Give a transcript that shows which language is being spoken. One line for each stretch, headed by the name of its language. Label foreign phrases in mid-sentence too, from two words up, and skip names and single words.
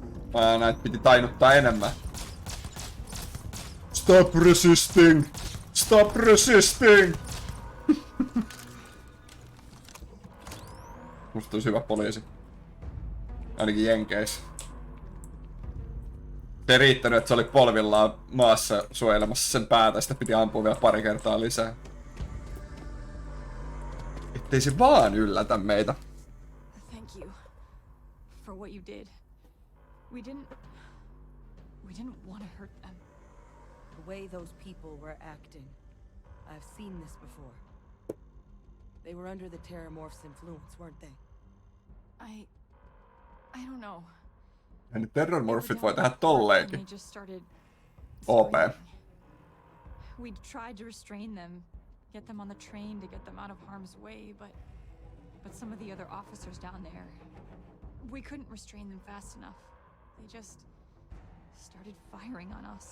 Finnish: Näitä piti tainuttaa enemmän.
English: Stop resisting! Stop resisting!
Finnish: Musta olisi hyvä poliisi. Ainakin Jenkeissä. Ei riittänyt, että se oli polvillaan maassa suojelemassa sen päätä, sitä piti ampua vielä pari kertaa lisää. Ettei se vaan yllätä meitä.
English: Thank you for what you did. We didn't want to hurt them. The way those people were acting, I've seen this before. They were under the Terramorph's influence, weren't they? I don't know.
Finnish: Ja nyt terrormorfit voi tehdä tolleenkin.
English: They just started
Finnish: OP.
English: screaming. We tried to restrain them, get them on the train to get them out of harm's way, but some of the other officers down there, we couldn't restrain them fast enough. They just started firing on us.